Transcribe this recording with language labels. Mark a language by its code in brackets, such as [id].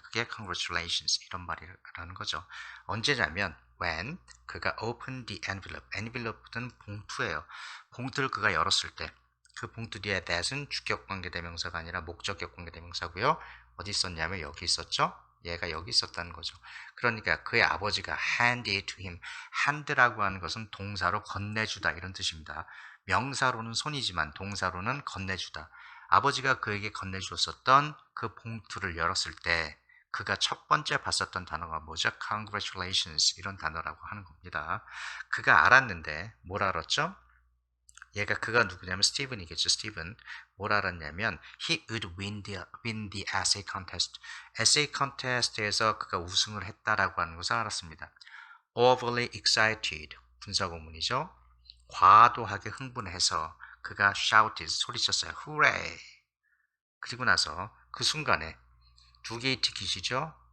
[ko] 그게 congratulations 이런 말이라는 거죠. 언제냐면 when 그가 [en] opened the envelope [ko] 는 봉투예요. 봉투를 그가 열었을 때 그 봉투 뒤에 that은 주격 관계대명사가 아니라 목적격 관계대명사고요. 어디 있었냐면 여기 있었죠. 얘가 여기 있었다는 거죠. 그러니까 그의 아버지가 [en] hand it to him. [ko] hand라고 하는 것은 동사로 건네주다 이런 뜻입니다. 명사로는 손이지만 동사로는 건네주다. 아버지가 그에게 건네주었었던 그 봉투를 열었을 때 그가 첫 번째 봤었던 단어가 뭐죠? Congratulations 이런 단어라고 하는 겁니다. 그가 알았는데 뭘 알았죠? 그가 누구냐면 스티븐이겠죠. 스티븐. 뭘 알았냐면 [en] he would win the essay contest. [ko] essay contest에서 그가 우승을 했다라고 하는 것을 알았습니다. [en] overly excited. [ko] 분사구문이죠. 과도하게 흥분해서 그가 shouted. 소리쳤어요. hooray. 그리고 나서 그 순간에 두 개의 티켓이죠.